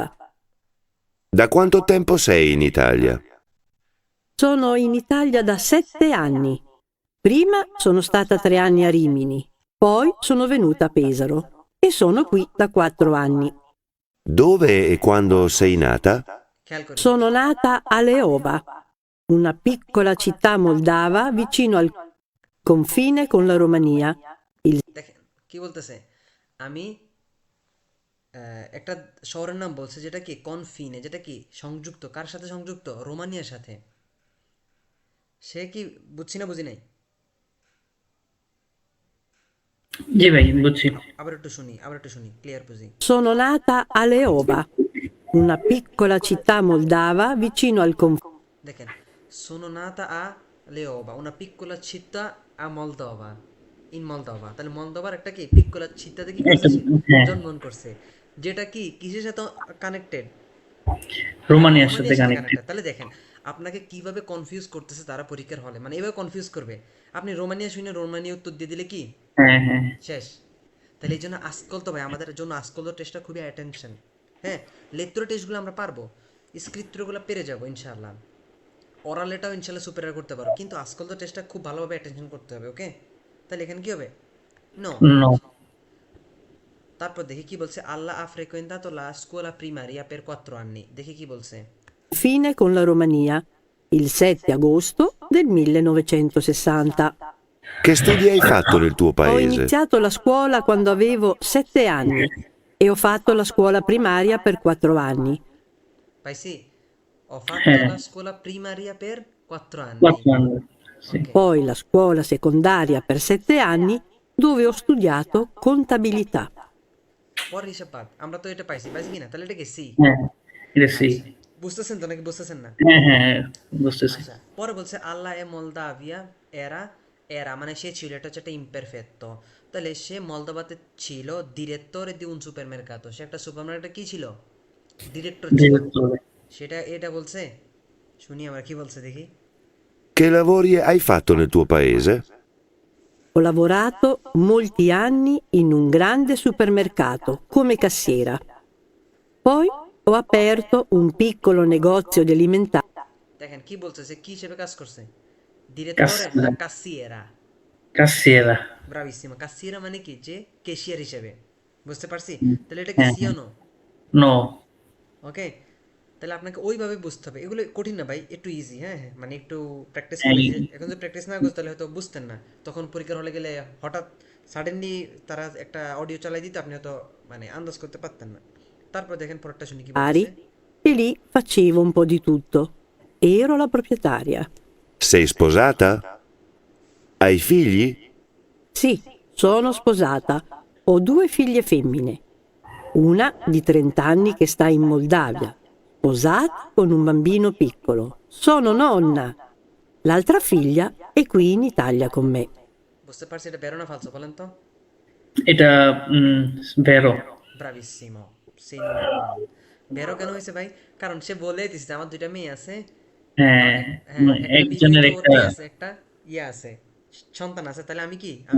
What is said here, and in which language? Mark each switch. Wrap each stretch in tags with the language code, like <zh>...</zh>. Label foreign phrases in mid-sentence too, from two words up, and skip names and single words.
<it>Da quanto tempo sei in Italia? Sono in Italia da 7 anni. Prima sono stata 3 anni a Rimini, poi sono venuta a Pesaro e sono qui da 4 anni. Dove e quando sei nata?</it> <bn>খেয়াল করি।</bn> <it>Sono nata a Leova, una piccola città moldava vicino al confine con la Romania.</it> <bn>দেখেন কি বলতেছে, আমি একটা শহরের নাম বলছে যেটা কি কনফিনে, যেটা কি সংযুক্ত, কার সাথে সংযুক্ত? রোমানিয়ার সাথে। সে কি বুঝছি না বুঝি নাই? জি ভাই, বুঝছি। আবার একটু শুনি ক্লিয়ার বুঝি।</bn> <it>Sono nata a Leova, una piccola città moldava vicino al confine. দেখেন, sono nata a Leova, una piccola città a Moldova, in Moldova।</it> <bn>তাহলে মলদোভার একটা কি</bn> <it>piccola città</it> <bn>কি করছে একটা, সে? হ্যাঁ, জন্মগ্রহণ করছে। যেটা কি কিসের সাথে কানেক্টেড? রোমানিয়ার সাথে রোমানিয়ার সাথে কানেক্টেড। কানেক্টেড। তাহলে দেখেন আপনাকে কিভাবে কনফিউজ করতেছে তারা পরীক্ষার হলে, মানে এভাবে কনফিউজ করবে। আপনি রোমানিয়া শুনে রোমানিয়া উত্তর দিয়ে দিলে কি হ্যাঁ হ্যাঁ। শেষ। তাহলে এই জন্য আজকাল তো ভাই আমাদের জন্য আজকাল তো টেস্টটা খুবই অ্যাটেনশন। হ্যাঁ, লেত্র টেস্টগুলো আমরা পারবো, স্ক্রিপ্টগুলো পেরে যাবো ইনশাআল্লাহ, ওরালেটাও ইনশাআল্লাহ সুপার করতে পারো, কিন্তু আজকাল তো টেস্টটা খুব ভালোভাবে অ্যাটেনশন করতে হবে। ওকে, তাহলে এখানে কি হবে? নো। নো। তারপর দেখি কি বলছে, আল্লাহ</bn> <it>ha frequentato la scuola primaria per 4 anni।</it> <bn>দেখি কি বলছে।</bn> <it>Confine con la Romania, il 7 agosto del 1960. Che studi hai fatto nel tuo Ho paese? iniziato la scuola quando avevo 7 anni e ho fatto la scuola primaria per 4 anni. পাইছি? Ho fatto</it> <bn>হ্যাঁ,</bn> <it>la scuola primaria per 4 anni। 4 anni। Sì. Ok, Poi la scuola secondaria per 7 anni dove ho studiato contabilità.</it> <bn>পরের হিসাব বাদ। আমরা তো এটা পাইছি, পাইছি কিনা? তাহলে এটা কি সি? হ্যাঁ, এটা সি। আচ্ছা, বুঝতেছেন তো নাকি বুঝতেছেন না? হ্যাঁ হ্যাঁ হ্যাঁ, বুঝতেছি। আচ্ছা, পরে বলছে আল্লাহ এ মলদাভিয়া এরা, এরা মানে সে ছিল, এটা হচ্ছে একটা ইমপারফেক্টো। তাহলে সে মলদোভাতে ছিল</bn> <it>direttore di un supermercato.</it> <bn>সে একটা সুপারমার্কেটে কি ছিল? ডিরেক্টর ছিল। ডিরেক্টর। সেটা এটা বলছে। শুনি আমরা কি বলছে দেখি।</bn> <it>Che lavori hai fatto nel tuo paese? Ho lavorato molti anni in un grande supermercato come cassiera. Poi ho aperto un piccolo negozio di alimentari.</it> <bn>দেখেন কি বলছে, সে কি হিসেবে কাজ করছে, ডিরেক্টরে না</bn> <it>Cassiera. কাসিয়েরা? Cassiera. ব্রাভিসিমো।</it> <bn>কাসিয়েরা মানে কি, যে কেশিয়ার হিসেবে, বুঝতে পারছি? তাহলে এটা কি হ্যাঁ, হ্যাঁ।</bn> <it>sì o no? No.</it> <bn>ওকে, তাহলে আপনাকে ওইভাবে বুঝতে হবে, এগুলো কঠিন না ভাই, একটু ইজি। হ্যাঁ হ্যাঁ, মানে একটু প্র্যাকটিস করলে, এই যে এখন যদি প্র্যাকটিস না করতে তাহলে হয়তো বুঝতেন না, তখন পরীক্ষার হলে গেলে হঠাৎ সাডেনলি তারা একটা অডিও চালাই দিতে, আপনি হয়তো মানে আন্দাজ করতে পারতেন না। তারপর দেখেন পরেরটা শুনি কি বলতেছে।</bn> <it>E lì facevo un po' di tutto. Ero la proprietaria. Sei sposata? Hai figli? Sì, sono sposata. Ho 2 figlie femmine. Una di 30 anni che sta in Moldavia, sposata con un bambino piccolo. Sono nonna. L'altra figlia è qui in Italia con me.</it> <bn>বুঝতে পারছি, এটা বেরো না ফালসো বলেন তো? এটা ভেরো। ব্রাভিসিমো। সেই নাম্বার ওয়ান। বেরো কেন হয়েছে ভাই? কারণ সে বলে দিচ্ছে আমার দুইটা মেয়ে আছে। হ্যাঁ, হ্যাঁ, একটা বিবাহিত, একজনের ওর একটা। কি আছে, একটা ইয়ে আছে, সন্তান আছে। তাহলে আমি কি, আমি</bn>